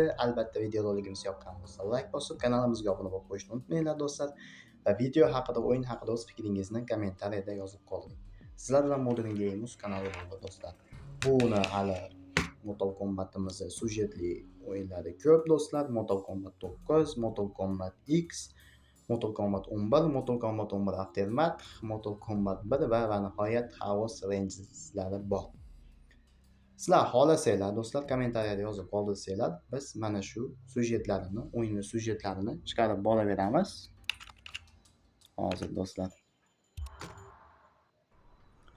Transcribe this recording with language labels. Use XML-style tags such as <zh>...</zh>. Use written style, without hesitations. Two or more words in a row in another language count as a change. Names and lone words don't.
<uz>Albatta videorolikimiz yoqqan bo'lsa, like bosib, kanalimizga obuna bo'lib qo'yishni unutmanglar do'stlar. Va video haqida, o'yin haqida o'z fikringizni kommentariyada yozib qoldiring. Sizlar bilan Modern Games kanali bo'ldi do'stlar. Buni hali Mortal Kombat'imiz sujetli o'yinlari ko'p do'stlar. Mortal Kombat 9, Mortal Kombat X, Mortal Kombat 11, Mortal Kombat 11 Aftermath, Mortal Kombat 1 va nihoyat Chaos Rangerslari bor. Sizlar xohlasanglar do'stlar kommentariyada yozib qoldirsanglar, biz mana shu sujetlarini, o'yinning sujetlarini chiqarib boraveramiz. Hozir do'stlar.</uz>